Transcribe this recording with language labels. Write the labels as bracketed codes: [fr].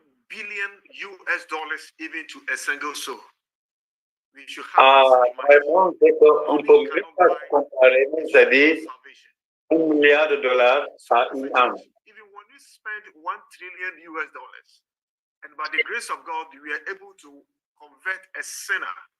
[en] billion US dollars even to a single soul. We should have [fr] on ne peut même pas comparer, c'est-à-dire $1 milliard à une âme. [en] Even when we spend 1 trillion US dollars, and by the grace of God, we are able to convert a sinner.